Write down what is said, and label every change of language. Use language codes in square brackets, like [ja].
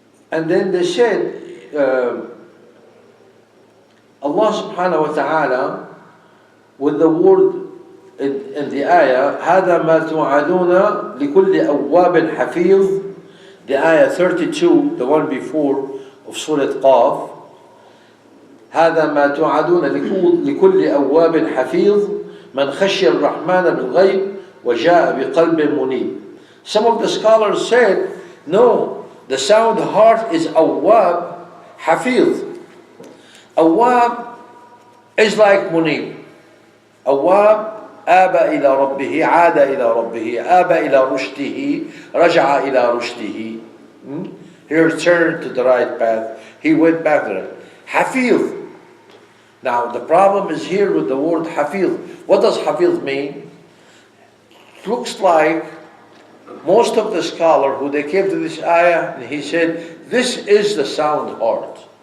[en] And then they said, Allah subhanahu wa ta'ala, with the word in the ayah, [ar] هذا ما توعدون لكل أواب حفيظ, [en] the ayah 32, the one before of Surah Qaf, [ar] هذا ما توعدون لكل أواب حفيظ من خشي الرحمن بالغيب وجاء بقلب منيب. [en] Some of the scholars said, no, the sound heart is awwab, hafiz. Awwab is like munib. [ar] Awwab آب إلى ربه عاد إلى ربه آب إلى رشده رجع إلى رشده. [en] He returned to the right path. He went back there. Hafiz. Now the problem is here with the word hafiz. What does hafiz mean? It looks like most of the scholars who they came to this ayah, he said, this is the sound heart.